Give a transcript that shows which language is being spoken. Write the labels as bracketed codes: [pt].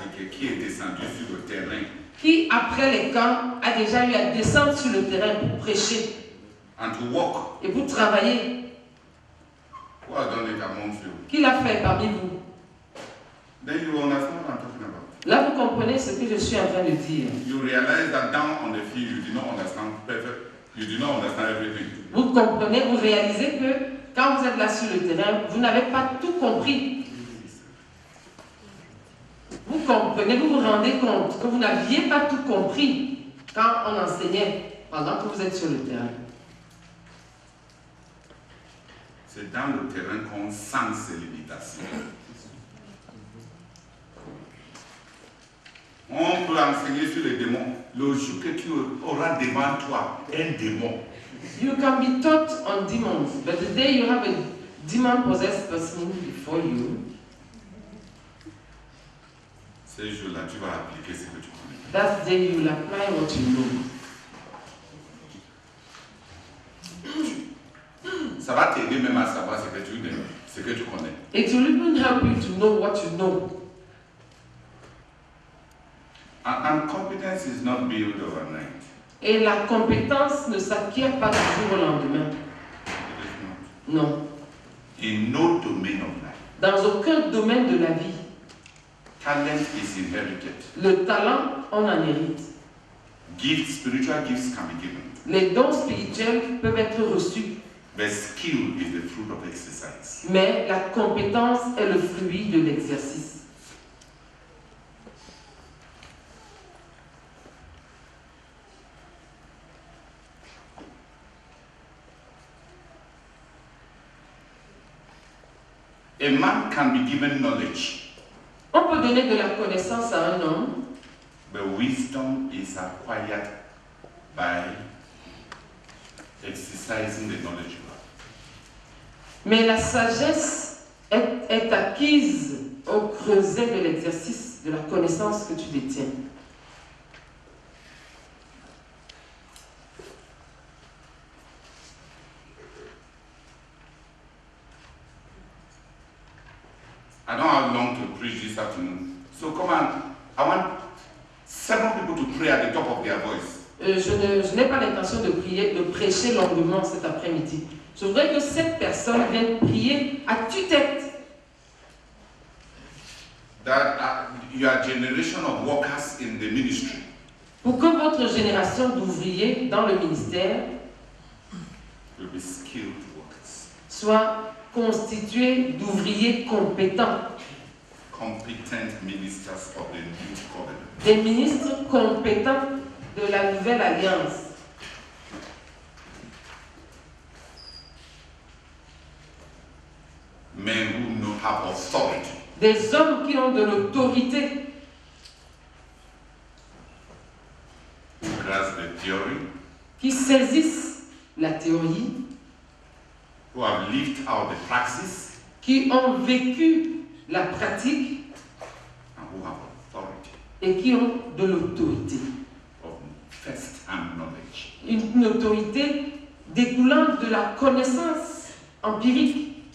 [fr] Qui est descendu sur le terrain. Qui, après les camps, a déjà eu à descendre sur le terrain pour prêcher. [en] And to walk. [fr] Et pour travailler. [en] Who has done it amongst you? [fr] Qui l'a fait parmi vous? [en] Then you understand what I'm talking about. [fr] Là, vous comprenez ce que je suis en train de dire. [en] You realize that down on the field, you do not understand perfect. You do not understand everything. [fr] Vous comprenez, vous réalisez que quand vous êtes là sur le terrain, vous n'avez pas tout compris. Vous comprenez, vous vous rendez compte que vous n'aviez pas tout compris quand on enseignait pendant que vous êtes sur le terrain. C'est dans le terrain qu'on sent ces limitations. On peut enseigner sur les démons. Le jour que tu auras devant toi un démon, [en] You can be taught on demons, but the day you have a demon-possessed person before you, [fr] ce jour-là, tu vas appliquer ce que tu connais. [en] that day you will apply what you know. [fr] Ça va t'aider même à savoir ce que tu connais. [en] It will even help you to know what you know. And competence is not built overnight. [fr] Et la compétence ne s'acquiert pas du jour au lendemain. [en] It is not. [fr] Non. [en] In no domain of life. [fr] Dans aucun domaine de la vie, [en] Talent is inherited. [fr] le talent, on en hérite. [en] Gifts, spiritual gifts can be given. [fr] Les dons spirituels peuvent être reçus, [en] But skill is the fruit of exercise. [fr] mais la compétence est le fruit de l'exercice. [en] A man can be given knowledge, [fr] On peut donner de la connaissance à un homme, [en] but wisdom is acquired by exercising the knowledge you have. [fr] mais la sagesse est acquise au creuset de l'exercice de la connaissance que tu détiens. [en] I don't have long to preach this afternoon. So come on, I want 7 people to pray at the top of their voice. [fr] Je n'ai pas l'intention de prier, de prêcher longuement cet après-midi. Je voudrais que cette personne vienne prier à tue-tête. [en] That your generation of workers in the ministry [fr] Pour que votre génération d'ouvriers dans le ministère [en] will be skilled workers, [fr] soit constituée d'ouvriers compétents, [en] competent ministers of the new covenant. [fr] des ministres compétents de la nouvelle alliance, [en] Men who have authority, [fr] des hommes qui ont de l'autorité, [en] who grasp the theory, [fr] qui saisissent la théorie, [en] who have lived out the praxis, [fr] qui ont vécu la pratique [en] and who have authority [fr] et qui ont de l'autorité. [en] of first-hand knowledge. [fr] Une autorité découlant de la connaissance empirique.